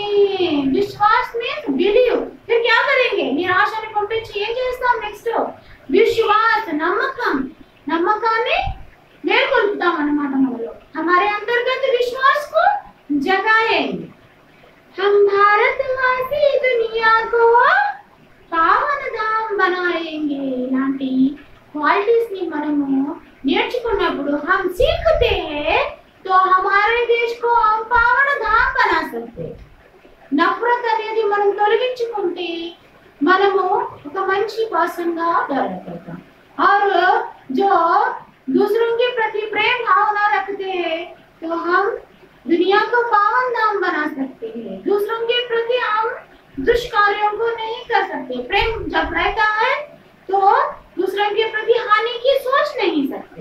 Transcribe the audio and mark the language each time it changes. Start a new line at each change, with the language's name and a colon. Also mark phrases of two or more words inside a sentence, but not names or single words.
Hindi: विश्वास में बिलीव, फिर क्या करेंगे?
Telugu: నిరాశని పంపించి ఏం చేస్తాం? నెక్స్ట్ విశ్వాస, నమ్మకం, నమ్మకాన్ని మేల్కొల్పుతాం అన్నమాట మనలో।
Hindi: हमारे अंतर्गत विश्वास को जगाएंगे। हम भारतवासी दुनिया को पावन धाम बनाएंगे।
Telugu: ఇలాంటి క్వాలిటీస్ ని మనము నేర్చుకున్నప్పుడు
Hindi: हम सीखते हैं तो हमारे देश को हम पावन धाम बना सकते।
Telugu: నఫరత్ అనేది మనం తొలగించుకుంటే మనము ఒక మంచి పర్సన్ గా డెవలప్ అవుతాం।
Hindi: और जो दूसरों के प्रति प्रेम भावना रखते हैं तो हम दुनिया को पावन धाम बना सकते हैं। दूसरों के प्रति हम दुष्कार्यों को नहीं कर सकते। प्रेम जब रहता है तो दूसरों के प्रति हानि की सोच नहीं सकते।